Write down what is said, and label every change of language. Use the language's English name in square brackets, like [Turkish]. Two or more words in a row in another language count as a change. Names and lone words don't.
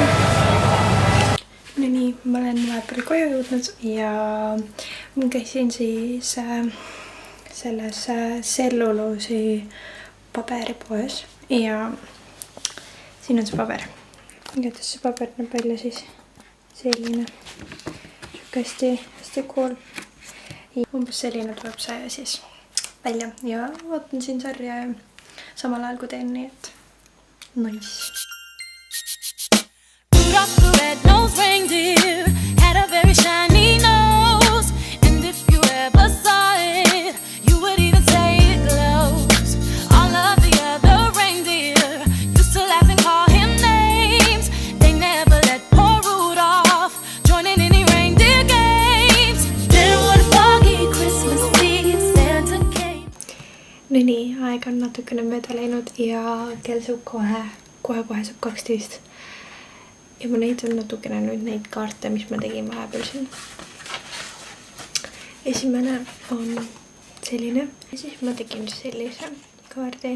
[Estonian] No nii, ma olen vahepeal koju jõudnud ja ma käisin siis selles tselluloosi paberipoes ja siin on see paber. Igatahes see paber näeb välja siis selline hästi cool. Umbes selline tuleb see siis välja ja vaatan siin sarja ja samal ajal kui teen, nii et nice. [English] The red-nosed reindeer had a very shiny nose, and if you ever saw it, you would even say it glows. All of the other reindeer used to laugh and call him names. They never let poor Rudolph join in any reindeer games. Then one foggy Christmas Eve, Santa came. [Estonian] No nii, aeg on natukene mööda läinud ja kell saab kohe saab 12. Ja ma näitan natukene nüüd neid kaarte, mis ma tegin vahepeal siin. Esimene on selline. Ja siis ma tegin sellise kaardi.